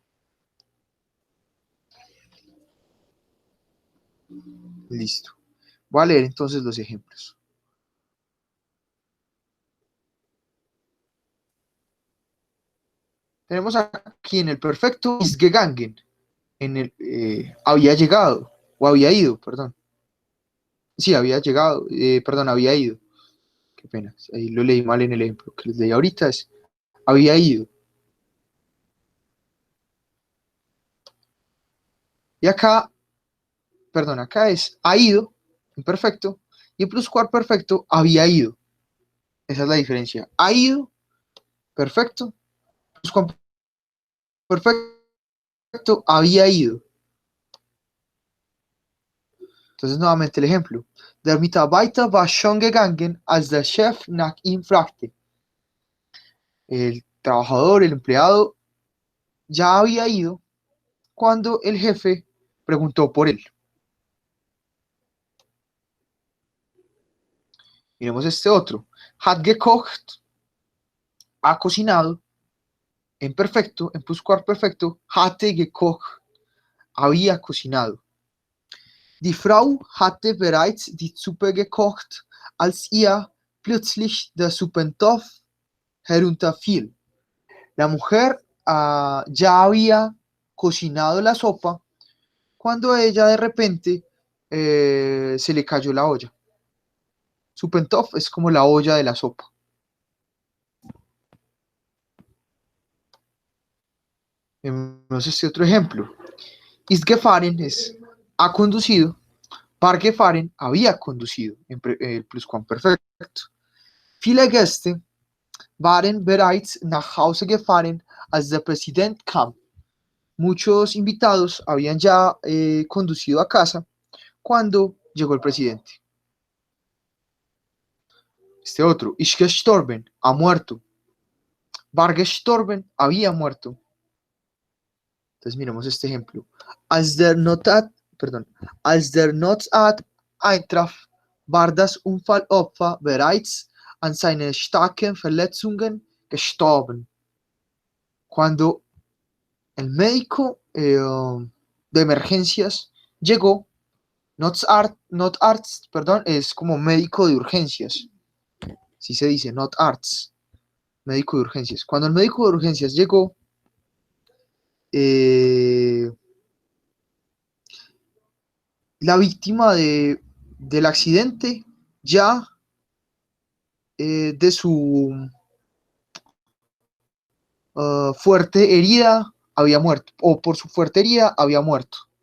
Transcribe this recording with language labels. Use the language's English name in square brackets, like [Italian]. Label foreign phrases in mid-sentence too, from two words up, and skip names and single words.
[Spanish] Listo. Voy a leer entonces los ejemplos. Tenemos aquí en el perfecto [German] ist gegangen, [Spanish] en el había llegado, o había ido, perdón. Sí, había llegado, perdón, había ido. Qué pena, ahí lo leí mal en el ejemplo que les leí ahorita, es había ido. Y acá, perdón, acá es ha ido, imperfecto, y en pluscuamperfecto había ido. Esa es la diferencia. Ha ido, perfecto, pluscuamperfecto, había ido. Entonces, nuevamente el ejemplo. [German] Der Mitarbeiter war schon gegangen, als der Chef nach ihm fragte. [Spanish] El trabajador, el empleado, ya había ido cuando el jefe preguntó por él. Miremos este otro. [German] Hat gekocht, [Spanish] ha cocinado. En perfecto, en pluscuamperfecto, [German] hatte gekocht, [Spanish] había cocinado. [German] Die Frau hatte bereits die Suppe gekocht, als ihr plötzlich der Suppentopf herunterfiel. [Spanish] La mujer ya había cocinado la sopa cuando a ella de repente se le cayó la olla. Suppentoff es como la olla de la sopa. Vemos este otro ejemplo. [German] Ist gefahren [Spanish] es ha conducido. [German] War gefahren [Spanish] había conducido. El pluscuamperfecto. [German] Viele Gäste waren bereits nach Hause gefahren, als der Präsident kam. [Spanish] Muchos invitados habían ya conducido a casa cuando llegó el presidente. Este otro, [German] ist gestorben, [Spanish] ha muerto. [German] War gestorben, [Spanish] había muerto. Entonces miremos este ejemplo. [German] Als der Notarzt eintraf, war das Unfallopfer bereits an seinen starken Verletzungen gestorben. [Spanish] Cuando el médico de emergencias llegó, Notarzt, perdón, es como médico de urgencias. Así se dice, Notarzt, médico de urgencias. Cuando el médico de urgencias llegó, la víctima del accidente ya de su fuerte herida había muerto, o por su fuerte herida había muerto.